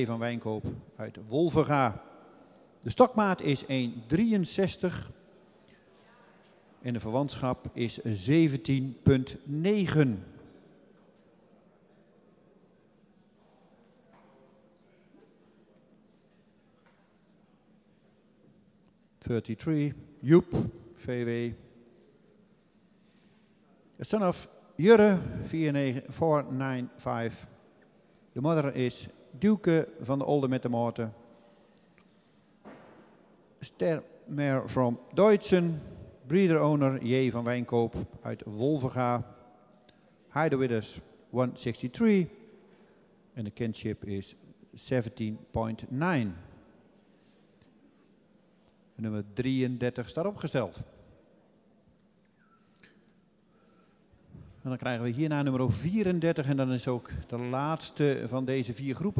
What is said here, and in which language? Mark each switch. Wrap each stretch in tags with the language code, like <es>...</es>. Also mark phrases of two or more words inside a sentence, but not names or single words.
<nl>van Wijnkoop uit Wolvenga. De stokmaat is 1,63 en de verwantschap is 17,9. Joep, VW.</nl> <en>A son of Jurre, 495.</en> <nl>De moeder is Duke van der Olde met de Moorten.</nl> <en>Stermer from Duitsen. Breeder-owner J.</en> <nl>van Wijnkoop uit Wolvenga. Heidewidders 163. En de kinship is 17,9. Nummer 33 staat opgesteld. En dan krijgen we hierna nummer 34 en dan is ook de laatste van deze 4 groepen.</nl>